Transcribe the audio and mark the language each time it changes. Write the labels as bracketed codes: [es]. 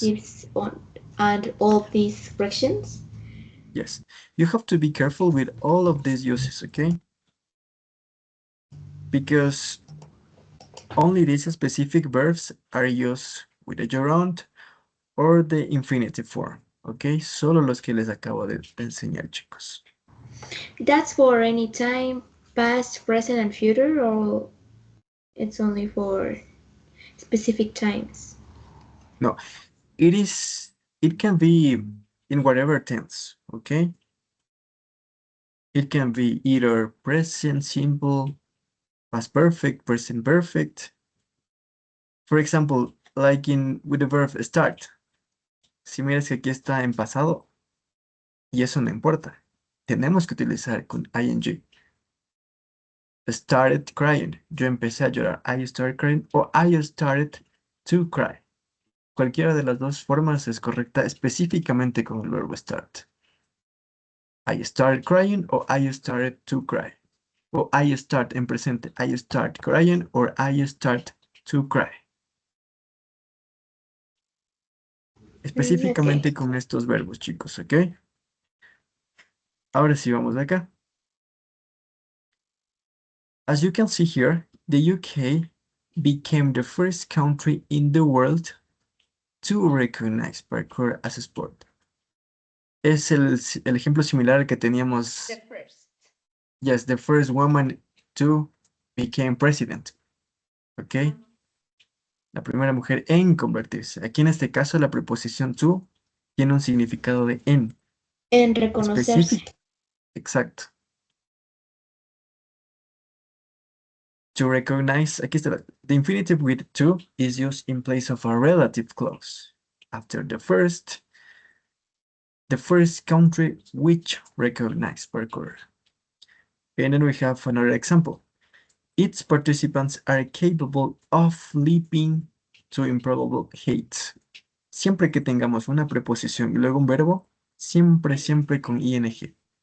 [en] infinitives on and all of these expressions. yes. You have to be careful with all of these uses, okay? Because only these specific verbs are used with the gerund or the infinitive form, okay? [es] Solo los que les acabo de enseñar, chicos. [en] That's for any time, past, present, and future, or it's only for specific times. No, it can be in whatever tense, okay? It can be either present simple, past perfect, present perfect. For example, like with the verb start. [es] Si miras que aquí está en pasado, y eso no importa. tenemos que utilizar con ing. [en] Started crying. [es] Yo empecé a llorar. [en] I started crying o I started to cry. [es] Cualquiera de las dos formas es correcta específicamente con el verbo start. [en] I started crying o I started to cry. O I start [es] en presente. [en] I start crying or I start to cry. [es] Específicamente con estos verbos, chicos, ¿ok? Ahora sí vamos de acá. [en] As you can see here, the UK became the first country in the world to recognize parkour as a sport. [es] Es el ejemplo similar al que teníamos. [en] The first. Yes, the first woman to become president. [es] ¿Ok? La primera mujer en convertirse. Aquí en este caso la preposición to tiene un significado de en. En reconocerse. Específico. Exacto. [en] To recognize, [es] aquí está. [en] The infinitive with to is used in place of a relative clause. After the first country which recognized parkour. And then we have another example. Its participants are capable of leaping to improbable heights. [es] Siempre que tengamos una preposición y luego un verbo, siempre con ing.